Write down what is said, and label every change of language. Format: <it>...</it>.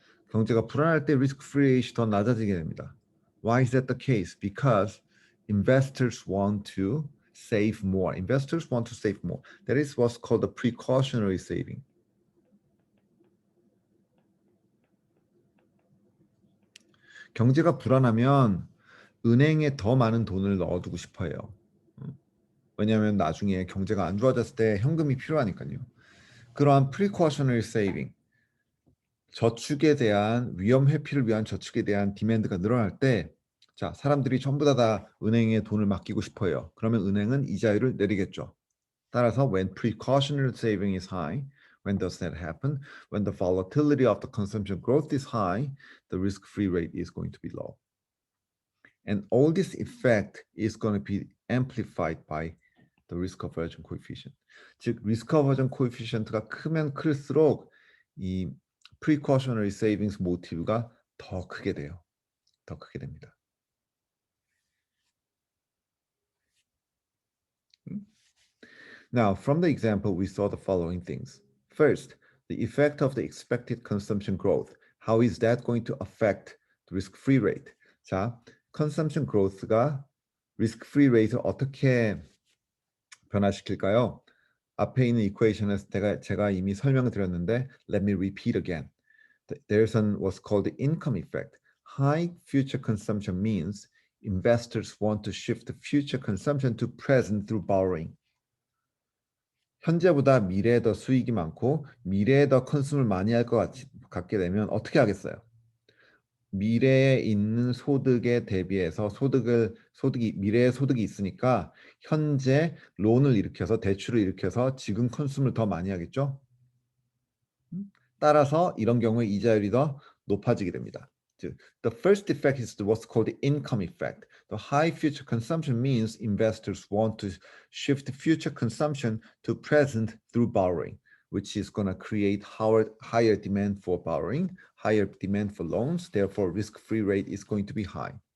<ko>경제가 불안할 때 risk-free rate이 더 낮아지게 됩니다.</ko> <en>Why is that the case? Because investors want to save more. Investors want to save more. That is what's called the precautionary saving.</en> <ko>경제가 불안하면 은행에 더 많은 돈을 넣어두고 싶어요. 왜냐하면 나중에 경제가 안 좋아졌을 때 현금이 필요하니까요. 그러한 precautionary saving, 저축에 대한 위험 회피를 위한 저축에 대한 디맨드가 늘어날 때, 자, 사람들이 전부 다 은행에 돈을 맡기고 싶어요. 그러면 은행은 이자율을 내리겠죠.</ko> <en>따라서 when precautionary saving is high, when does that happen? When the volatility of the consumption growth is high, the risk-free rate is going to be low. And all this effect is going to be amplified by the risk aversion coefficient.</en> <ko>즉, risk aversion coefficient가 크면 클수록 이 precautionary savings 모티브가 더 크게 돼요. 더 크게 됩니다.</ko> <en>Now, from the example, we saw the following things. First, the effect of the expected consumption growth. How is that going to affect the risk-free rate?</en> <ko>자, consumption growth가 risk-free rate를 어떻게 변화시킬까요? 앞에 있는 equation에서 제가 이미 설명을 드렸는데</ko> <en>let me repeat again. There's what's called the income effect. High future consumption means investors want to shift the future consumption to present through borrowing.</en> <ko>현재보다 미래에 더 수익이 많고 미래에 더 컨숨을 많이 할 것 같게 되면 어떻게 하겠어요? 미래에 있는 소득에 대비해서 미래에 소득이 있으니까 현재 론을 일으켜서 대출을 일으켜서 지금 컨숨을 더 많이 하겠죠? 따라서 이런 경우에 이자율이 더 높아지게 됩니다.</ko> <en>The first effect is what's called the income effect. The high future consumption means investors want to shift future consumption to present through borrowing, which is going to create higher demand for borrowing, higher demand for loans. Therefore, risk-free rate is going to be high.</en>